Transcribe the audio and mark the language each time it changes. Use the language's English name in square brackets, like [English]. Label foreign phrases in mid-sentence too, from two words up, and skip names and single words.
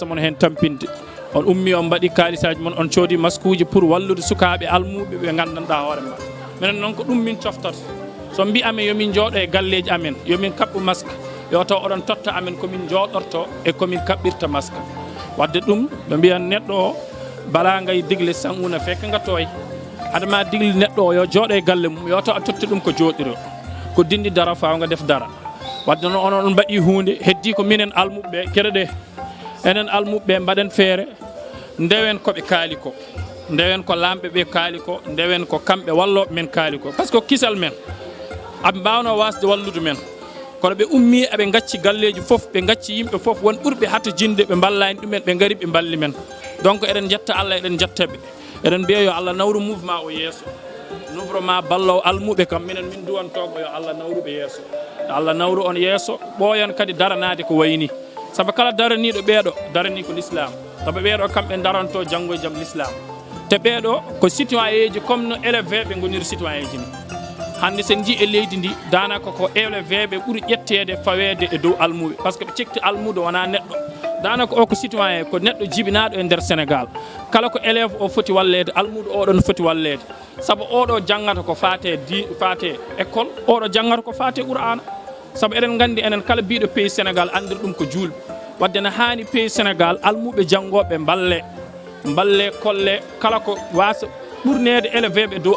[Fula] moon hen tampinde on ummi on mbaɗi kalisaji moon on coodi masque uji pour wallude sukaɓe almuɓe ɓe gandanɗa hoore ma minen noon ko ɗum min coftata so mbi amen yomin jooɗo e galleji amen yomin kaɓɓu masque yo taw oɗon totta amen komin jooɗorto e komin kaɓɓirta masque wadde ɗum ɓe mbiyan neɗɗo o bala ngay digle sanuna fekka nga tooy adama digle neɗɗo o yo jooɗo e galle mum yo taw a totti ɗum ko jooɗiro ko dindi dara fawnga def dara wadde noon onon on mbaɗi hunde heddi ko minen almuɓeɓe kere ɗe enen almuɓeɓe mbaɗen feere ndewen koɓe kaali ko ndewen ko lamɓe ɓe kaali ko ndewen ko kamɓe walloɓe men kaali ko [French] par ce que [Fula] kisal men aɓe mbawno wasde wallude men kono ɓe ummi eɓe gacci galleji foof ɓe gacci yimɓe foof won ɓurɓe hatta jinde ɓe ballani ɗumen ɓe gari ɓe balli men donc eɗen jetta Allah eɗen jettaɓe eɗen mbiya yo Allah nawru mouvement o yeeso nouvrement ballowo almuɓe kam minen min duwantoɓe yo Allah nawruɓe yeeso Allah nawru on yeeso ɓooyan kadi daranade ko wayni saabu kala daraniɗo ɓeeɗo darani ko l'islam saabu ɓeeɗo kamɓe daranto janggo e jaam l'islam te ɓeeɗo ko citoyen ji comme no élevé ɓe goniri citoyen ji ni hande sen jii e leydi ndi danaka ko élevé ɓe ɓuuri ƴettede fawede e dow almuɓe [French] par ce que [Fula] ɓe cikti almudo wona neɗɗo danaka o ko citoyen ko neɗɗo jibinaɗo e nder Sénégal kala ko élève o foti wallede almudo oɗon foti wallede saabu oɗo jangata ko fate école oɗo jangata ko fate Qur'ana saabu eɗen gandi enen kala biɗo pays Sénégal andir ɗum ko julɓe wadde ne hani pays Sénégal almuɓe jangoɓe balle kolle kala ko wasa ɓurnede élevé ɓe dow